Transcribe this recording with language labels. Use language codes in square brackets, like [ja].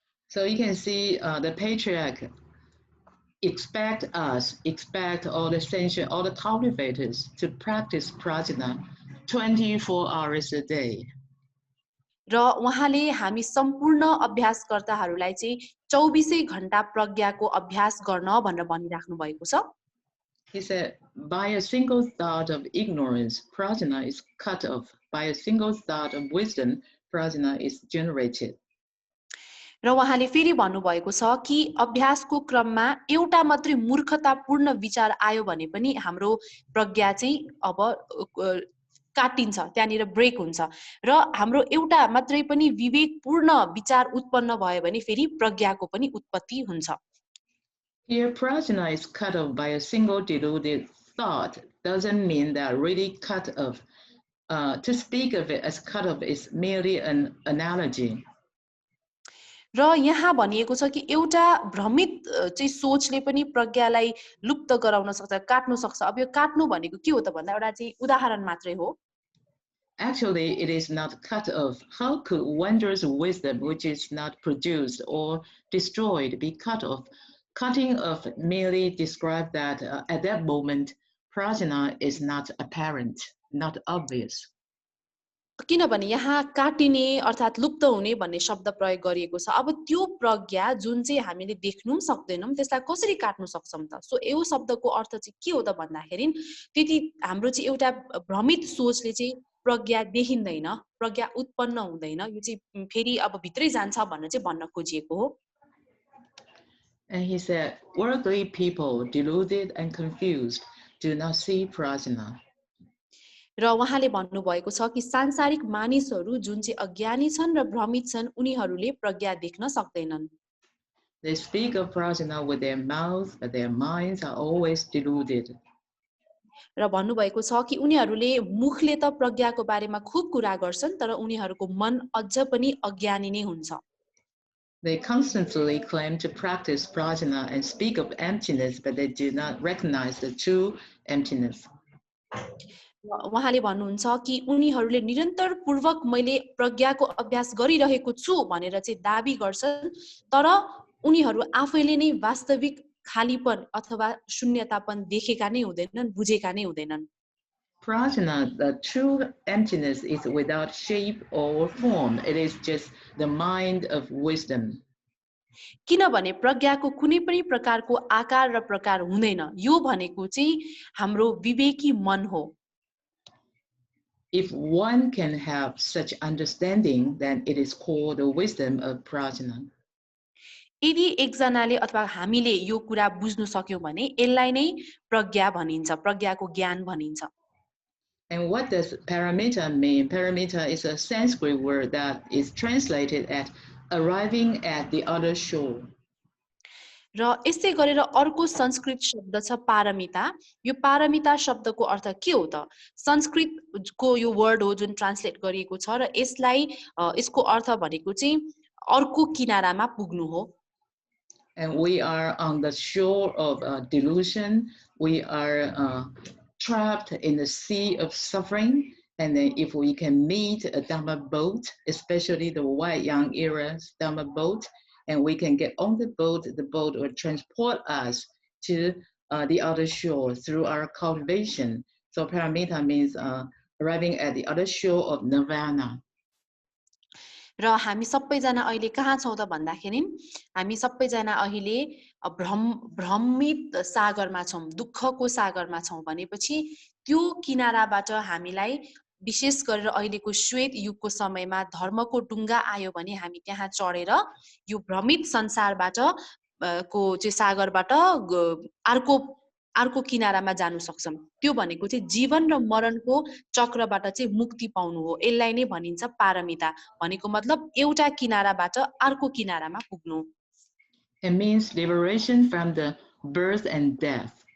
[en] So you can see the patriarch expect all the sensation, all the cultivators to practice prajna 24 hours a day. [ne] र उहाँले हामी सम्पूर्ण अभ्यासकर्ताहरूलाई चाहिँ 24 घण्टा प्रज्ञाको अभ्यास गर्न भनेर भनिराख्नु भएको छ. [en] He said, by a single thought of ignorance, prajna is cut off. By a single thought of wisdom, prajna is generated. [ne] र उहाँले फेरि भन्नुभएको छ कि अभ्यासको क्रममा एउटा मात्रै मूर्खतापूर्ण विचार आयो भने पनि हाम्रो प्रज्ञा चाहिँ अब काटिन्छ, त्यहाँनिर ब्रेक हुन्छ. र हाम्रो एउटा मात्रै पनि विवेकपूर्ण विचार उत्पन्न भयो भने फेरि प्रज्ञाको पनि उत्पत्ति हुन्छ. [en] Here, prajna is cut off by a single deluded thought. Doesn't mean that really cut off. To speak of it as cut off is merely an analogy. [ne] र यहाँ भनिएको छ कि एउटा भ्रमित चाहिँ सोचले पनि प्रज्ञालाई लुप्त गराउन सक्छ, काट्न सक्छ. अब यो काट्नु भनेको के हो त भन्दा एउटा चाहिँ उदाहरण मात्रै हो. [en] Actually, it is not cut off. How could wondrous wisdom, which is not produced or destroyed, be cut off? Cutting off merely describes that at that moment, prajna is not apparent, not obvious. [ne] किनभने यहाँ काटिने अर्थात् लुप्त हुने भन्ने शब्द प्रयोग गरिएको छ. अब त्यो प्रज्ञा जुन चाहिँ हामीले देख्नु पनि सक्दैनौँ त्यसलाई कसरी काट्न सक्छौं त? सो यो शब्दको अर्थ चाहिँ के हो त भन्दाखेरि त्यति हाम्रो चाहिँ एउटा भ्रमित सोचले चाहिँ प्रज्ञा देखिँदैन, प्रज्ञा उत्पन्न हुँदैन. यो चाहिँ फेरि अब भित्रै जान्छ भनेर चाहिँ भन्न खोजिएको हो. [en] And he said, worldly people, deluded and confused, do not see prajna. [ne] र उहाँले भन्नुभएको छ कि सांसारिक मानिसहरू जुन चाहिँ अज्ञानी छन् र भ्रमित छन् उनीहरूले प्रज्ञा देख्न सक्दैनन्. [en] They speak of prajna with their mouths, but their minds are always deluded. [ne] र भन्नुभएको छ कि उनीहरूले मुखले त प्रज्ञाको बारेमा खूब कुरा गर्छन् तर उनीहरूको मन अझ पनि अज्ञानी नै हुन्छ. [en] They constantly claim to practice prajna and speak of emptiness, but they do not recognize the true emptiness. [ne] उहाँले भन्नुहुन्छ कि उनीहरूले निरन्तर पूर्वक मैले प्रज्ञाको अभ्यास गरिरहेको छु भनेर चाहिँ दाबी गर्छन् तर उनीहरू आफैले नै वास्तविक खालीपन अथवा शून्यतापन देखेका नै हुँदैनन्, बुझेका नै हुँदैनन्. [en] Prajna, the true emptiness, is without shape or form. It is just the mind of wisdom. [ne] किनभने प्रज्ञाको कुनै पनि प्रकारको आकार र प्रकार हुँदैन. यो भनेको चाहिँ हाम्रो विवेकी मन हो. [en] If one can have such understanding, then it is called the wisdom of prajna. [ne] यदि एकजनाले अथवा हामीले यो कुरा बुझ्नु सक्यौं भने यसलाई नै प्रज्ञा भनिन्छ, प्रज्ञाको ज्ञान भनिन्छ. [en] And what does paramita mean? Paramita is a Sanskrit word that is translated as arriving at the other shore. [ne] र यसै गरेर अर्को संस्कृत शब्द छ पारमिता. यो पारमिता शब्दको अर्थ के हो त? संस्कृतको यो वर्ड हो जुन ट्रान्सलेट गरिएको छ र यसलाई यसको अर्थ भनेको चाहिँ अर्को किनारामा पुग्नु हो. [en] And we are on the shore of delusion. We are trapped in the sea of suffering. And then if we can meet a Dhamma boat, especially the white young era's Dhamma boat, and we can get on the boat will transport us to the other shore through our cultivation. So paramita means arriving at the other shore of nirvana. [ne] र हामी सबैजना अहिले कहाँ छौं त भन्दाखेरि हामी सबैजना अहिले भ्रमित सागरमा छौं, दुःखको सागरमा छौं भनेपछि त्यो किनाराबाट हामीलाई विशेष गरेर अहिलेको श्वेत युगको समयमा धर्मको डुङ्गा आयो भने हामी त्यहाँ चढेर यो भ्रमित संसारबाट को चाहिँ सागरबाट अर्को किनारामा जानु सक्छौं. त्यो भनेको चाहिँ जीवन र मरणको चक्रबाट चाहिँ मुक्ति पाउनु हो. यसलाई नै भनिन्छ पारमिता. भनेको मतलब एउटा किनाराबाट अर्को किनारामा पुग्नु. [en] It means liberation from the birth and death.